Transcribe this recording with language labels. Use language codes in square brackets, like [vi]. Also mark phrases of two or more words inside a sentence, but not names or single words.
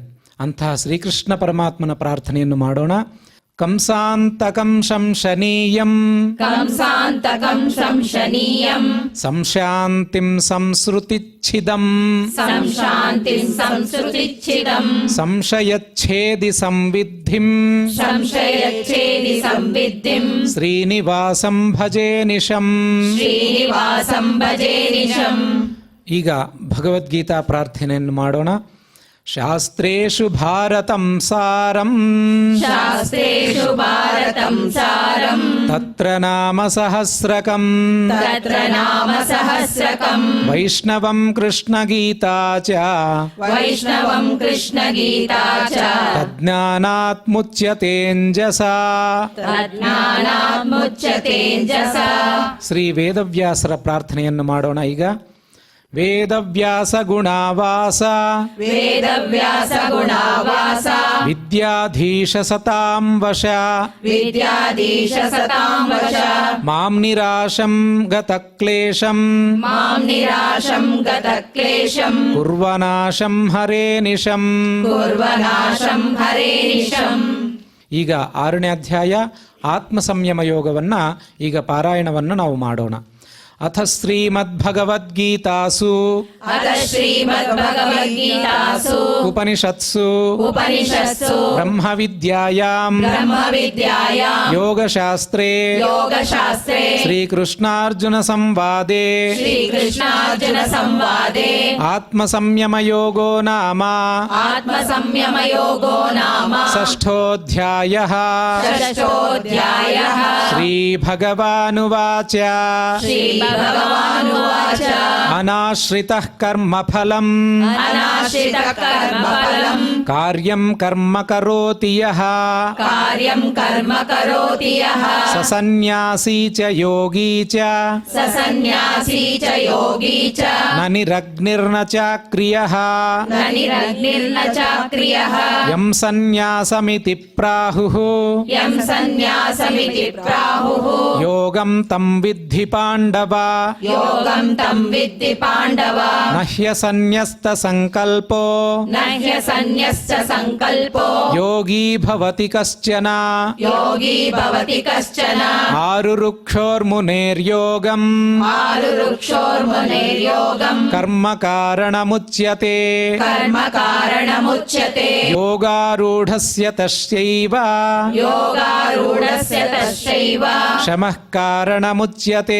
[kn] ಅಂತಹ ಶ್ರೀಕೃಷ್ಣ ಪರಮಾತ್ಮನ ಪ್ರಾರ್ಥನೆಯನ್ನು ಮಾಡೋಣ. [sa] ಕಂಸಾಂತಕಂ ಶಂಶನೀಯಂ ಸಂಶಾಂತಿಂ ಸಂಸೃತಿಚ್ಛಿದಂ ಸಂಶಯಚ್ಛೇದಿ ಸಂವಿದ್ಧಿಂ ಶ್ರೀನಿವಾಸಂ ಭಜೇ ನಿಶಂ. [kn] ಈಗ ಭಗವದ್ಗೀತಾ ಪ್ರಾರ್ಥನೆಯನ್ನು ಮಾಡೋಣ. [sa] శాస్త్రేషు భారతం సారం శాస్త్రేషు భారతం సారం తత్ర నామ సహస్రకం తత్ర నామ సహస్రకం వైష్ణవం కృష్ణగీతా చ వైష్ణవం కృష్ణగీతా చ తజ్ఞానాత్ముచ్యతేంజసా. ತಜ್ಞಾನಾತ್ಮುಚ್ಯತೇಂಜಸಾ. [kn] ಶ್ರೀ ವೇದವ್ಯಾಸರ ಪ್ರಾರ್ಥನೆಯನ್ನು ಮಾಡೋಣ ಈಗ. [sa] ವೇದವ್ಯಾಸ ಗುಣಾವಾಸ ವೇದವ್ಯಾಸ ಗುಣಾವಾಸ ವಿದ್ಯಾಧೀಶ ಸತಾಂ ವಶ ವಿದ್ಯಾಧೀಶ ಸತಾಂ ವಶ ಮಾಂ ನಿರಾಶಂ ಗತ ಕ್ಲೇಶಂ ಮಾಂ ನಿರಾಶಂ ಗತ ಕ್ಲೇಶಂ ಕುರ್ವನಾಶಂ ಹರೇ ನಿಶಂ. ಕುರ್ವನಾಶಂ ಹರೇ ನಿಶಂ. [kn] ಈಗ 6ನೇ ಅಧ್ಯಾಯ ಆತ್ಮ ಸಂಯಮ ಯೋಗವನ್ನ ಈಗ ಪಾರಾಯಣವನ್ನು ನಾವು ಮಾಡೋಣ. [sa] ಅಥ ಶ್ರೀಮದ್ಭಗವದ್ಗೀತಾಸು ಅಥ ಶ್ರೀಮದ್ಭಗವದ್ಗೀತಾಸು ಉಪನಿಷತ್ಸು ಉಪನಿಷತ್ಸು ಬ್ರಹ್ಮವಿದ್ಯಾಯಾಂ ಬ್ರಹ್ಮವಿದ್ಯಾಯಾಂ ಯೋಗಶಾಸ್ತ್ರೇ ಯೋಗಶಾಸ್ತ್ರೇ ಶ್ರೀಕೃಷ್ಣಾರ್ಜುನ ಸಂವಾದೇ ಶ್ರೀಕೃಷ್ಣಾರ್ಜುನ ಸಂವಾದೇ ಆತ್ಮಸಂಯಮಯೋಗೋ ನಾಮ ಆತ್ಮಸಂಯಮಯೋಗೋ ನಾಮ ಷಷ್ಠೋಧ್ಯಾಯಃ. ಷಷ್ಠೋಧ್ಯಾಯಃ. ಶ್ರೀಭಗವಾನುವಾಚ ಶ್ರೀಭಗವಾನುವಾಚ ಅನಾಶ್ರಿತಃ ಕರ್ಮಫಲಂ ಅನಾಶ್ರಿತಃ ಕರ್ಮಫಲಂ ಕಾರ್ಯಂ ಕರ್ಮ ಕರೋತಿ ಯಃ ಕಾರ್ಯಂ ಕರ್ಮ ಕರೋತಿ ಯಃ ಸ ಸನ್ಯಾಸಿ ಚ ಯೋಗಿ ಚ ಸ ಸನ್ಯಾಸಿ ಚ ಯೋಗಿ ಚ ನ ನಿರಗ್ನಿರ್ನ ಚಾಕ್ರಿಯಃ ನ ನಿರಗ್ನಿರ್ನ ಚಾಕ್ರಿಯಃ ಯಂ ಸನ್ಯಾಸಮಿತಿ ಪ್ರಾಹುಃ ಯಂ ಸನ್ಯಾಸಮಿತಿ ಪ್ರಾಹುಃ ಯೋಗಂ ತಂ ವಿದ್ಧಿ ಪಾಂಡವ ಯೋಗಂ ತಂ ವಿದ್ಧಿ ಪಾಂಡವ ನ ಹ್ಯಸನ್ಯಸ್ತ ಸಂಕಲ್ಪೋ ನ ಹ್ಯಸನ್ಯಸ್ತ ಸಂಕಲ್ಪೋ ಯೋಗಿ ಭವತಿ ಕಶ್ಚನ ಯೋಗಿ ಭವತಿ ಕಶ್ಚನ ಆರುರುಕ್ಷೋರ್ಮುನೇರ್ಯೋಗಂ ಆರುರುಕ್ಷೋರ್ಮುನೇರ್ಯೋಗಂ ಕರ್ಮ ಕಾರಣಮುಚ್ಯತೆ ಕರ್ಮ ಕಾರಣಮುಚ್ಯತೆ ಯೋಗಾರೂಢಸ್ಯ ತಸ್ಯೈವ ಯೋಗಾರೂಢಸ್ಯ ತಸ್ಯೈವ ಶಮಃ ಕಾರಣಮುಚ್ಯತೆ